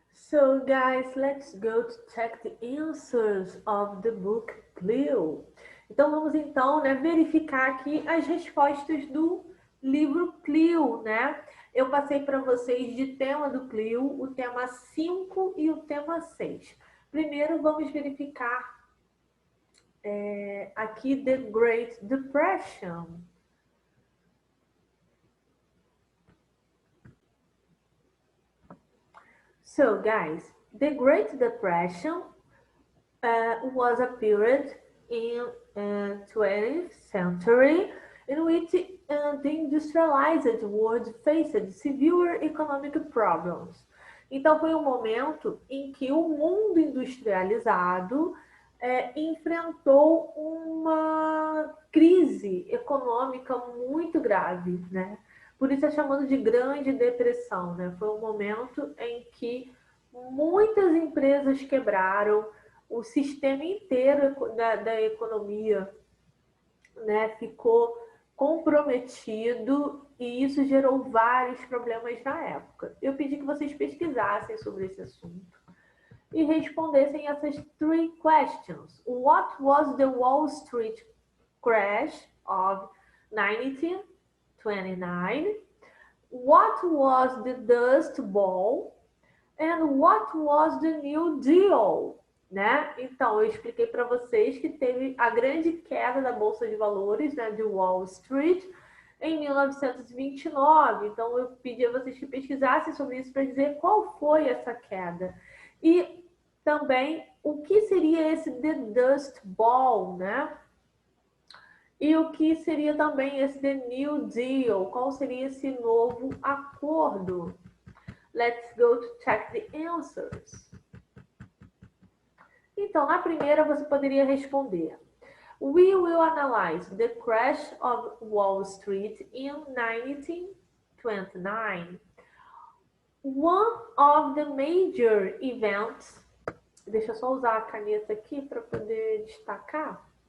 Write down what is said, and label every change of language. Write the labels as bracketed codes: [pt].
[en] So guys, let's go to check the answers of the book Clio. [pt] Então vamos então, verificar aqui as respostas do livro Clio, né? Eu passei para vocês de tema do Clio, o tema 5 e o tema 6. Primeiro vamos verificar aqui The Great Depression. [en] So guys, the Great Depression was a period in 20th century in which the industrialized world faced severe economic problems. [pt] Então foi um momento em que o mundo industrializado enfrentou uma crise econômica muito grave, né? Por isso é chamado de Grande Depressão, né? Foi um momento em que muitas empresas quebraram, o sistema inteiro da economia, né, ficou comprometido e isso gerou vários problemas na época. Eu pedi que vocês pesquisassem sobre esse assunto e respondessem essas [en] three questions. What was the Wall Street crash of 1929? What was the Dust Bowl? And what was the New Deal? [pt] Né? Então, eu expliquei para vocês que teve a grande queda da Bolsa de Valores, né, de Wall Street, em 1929. Então, eu pedi a vocês que pesquisassem sobre isso para dizer qual foi essa queda. E também o que seria esse The Dust Bowl, né? E o que seria também esse The New Deal? Qual seria esse novo acordo? [en] Let's go to check the answers. [pt] Então, na primeira você poderia responder: [en] We will analyze the crash of Wall Street in 1929. One of the major events. [pt] Deixa eu só usar a caneta aqui para poder destacar.